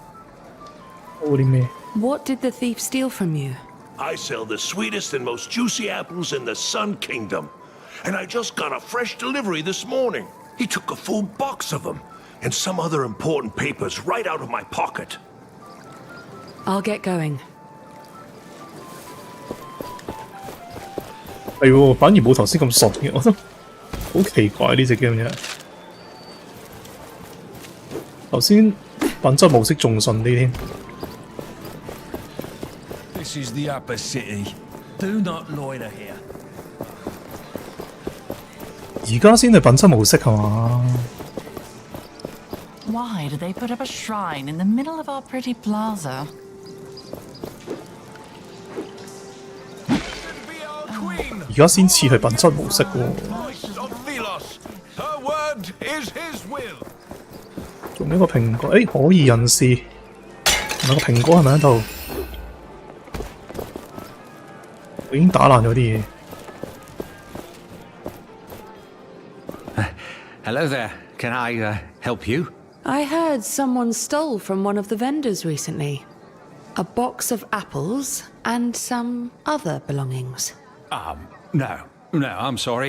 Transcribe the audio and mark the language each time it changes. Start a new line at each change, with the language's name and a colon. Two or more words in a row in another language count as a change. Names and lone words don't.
English: What did the thief steal from you? I sell the sweetest and most juicy apples in the Sun Kingdom. And I just got a fresh delivery this morning. He took a full box of them, and some other important papers right out of my pocket. I'll get going.
Cantonese: 係喎，反而冇頭先咁順嘅，我覺得好奇怪呢隻 game 真係。頭先品質模式仲順啲添。
English: This is the upper city. Do not loiter here.
Cantonese: 而家先係品質模式係嘛？
English: Why do they put up a shrine in the middle of our pretty plaza?
Cantonese: 而家先似係品質模式喎。仲有一個蘋果，可疑人士，有個蘋果係咪喺度？我已經打爛咗啲嘢。
English: Hello there. Can I help you? I heard someone stole from one of the vendors recently. A box of apples and some other belongings. No, I'm sorry.